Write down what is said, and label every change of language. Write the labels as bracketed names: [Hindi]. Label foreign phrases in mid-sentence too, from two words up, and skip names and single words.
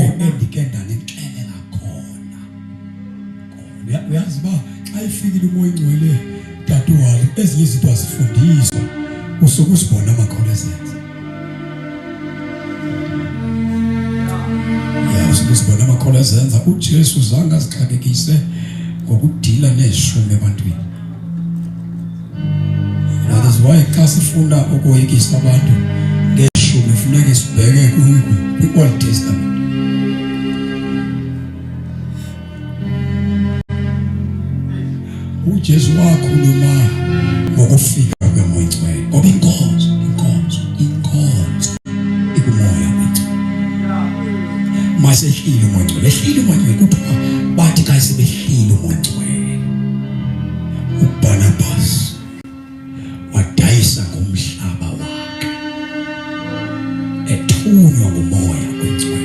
[Xhosa] Endike ndanixelela khona. Uyazi uba xa ifikile umoya ingcwele dadewabo, ezinye izinto azifundiswa, usuke usibona amakholo ezenza. Usuke usibona amakholo ezenza. uJesu zange azixakekise ngokudila nezishumi ebantwini. [English] That is why [Xhosa] xa sifuna ukoyikisa abantu ngeshumi funeka sibheke kwi-Old Testament. uJesu wakhuluma ngokufika kwemoya ingcwele ngoba inkonzo ikumoya wengcwele. Masehlile umoya ingcwele, ehlile umoya ingcwele, kuthiwa bathi xa sebehlile umoya ingcwele, uBarnabas wadayisa ngomhlaba wakhe ethunywa ngumoya wengcwele.